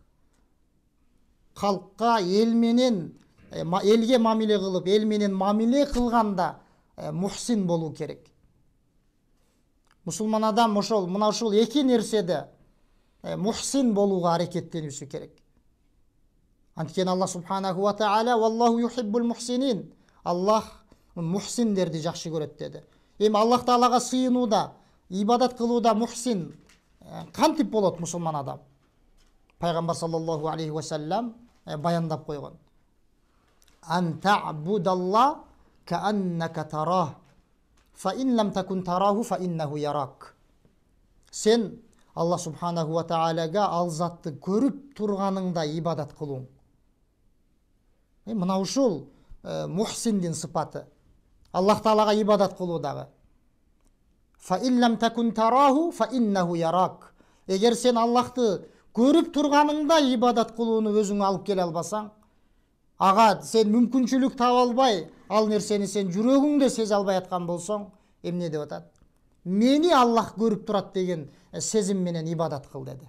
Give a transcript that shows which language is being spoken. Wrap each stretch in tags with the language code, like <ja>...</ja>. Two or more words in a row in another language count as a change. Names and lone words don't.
<ky>Халкка эл менен элге мамиле кылып, эл менен мамиле кылганда мухсин болуу керек. Мусулман адам мына ушул эки нерседе мухсин болууга аракеттенүүсү керек.</ky> <ar>Анткени الله سبحانه وتعالى والله يحب المحسنين.</ar> <ky>Аллах мухсиндерди жакшы көрөт деди. Эми Аллах таалага сыйынууда, ибадат кылууда мухсин кантип болот мусулман адам? Пайгамбар</ky> <ar>صلى الله عليه وسلم</ar> <ky>баяндап койгон.</ky> <ar>أن تعبد الله كأنك تراه فإن لم تكن تراه فإنه يراك.</ar> <ky>Сен</ky> <ar>الله سبحانه و</ar> <ky>таалага ал затты көрүп турганыңда ибадат кылуң. Мына ушул мухсиндин сыпаты. Аллах таалага ибадат кылуудагы.</ky> <ar>فإن لم تكن تراه فإنه يراك.</ar> <ky>Эгер сен Аллахты көрүп турганыңда ибадат кылууну өзүң алып келе албасаң, ага сен мүмкүнчүлүк таба албай, ал нерсени сен жүрөгүңдө сезе албай аткан болсоң, эмне деп атат? Мени Аллах көрүп турат деген сезим менен ибадат кыл деди.</ky>